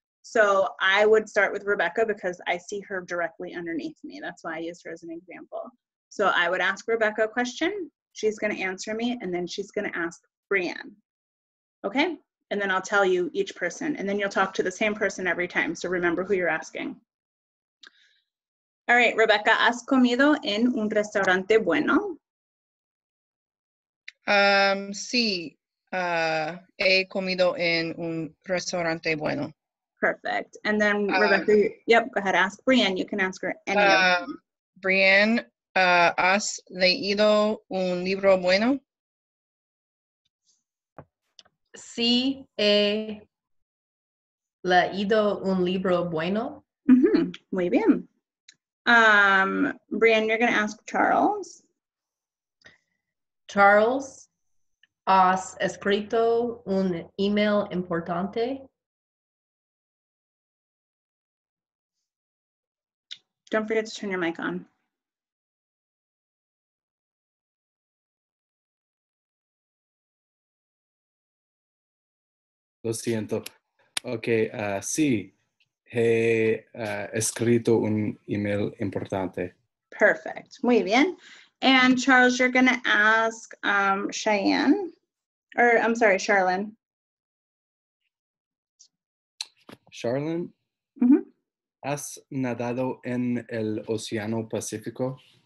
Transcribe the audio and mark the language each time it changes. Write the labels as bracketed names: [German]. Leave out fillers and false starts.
[English] So I would start with Rebecca because I see her directly underneath me. That's why I used her as an example. So I would ask Rebecca a question, she's going to answer me, and then she's going to ask Brianne. Okay? And then I'll tell you each person, and then you'll talk to the same person every time, so remember who you're asking. All right, [Spanish] Rebecca, ¿has comido en un restaurante bueno? Sí, he comido en un restaurante bueno. [English] Perfect. And then Rebecca, yep, go ahead, ask Brianne. You can ask her any of them. [Spanish] Brianne, ¿has leído un libro bueno? Sí, he leído un libro bueno. Muy bien. [English] Brianne, you're going to ask Charles. [Spanish] Charles, ¿has escrito un email importante? [English] Don't forget to turn your mic on. [Spanish] Lo siento. Okay, sí, he escrito un email importante. [English] Perfect. [Spanish] Muy bien. [English] And Charles, you're going to ask Cheyenne, or I'm sorry, Charlene. Charlene? [Spanish] ¿Has nadado en el Océano Pacífico?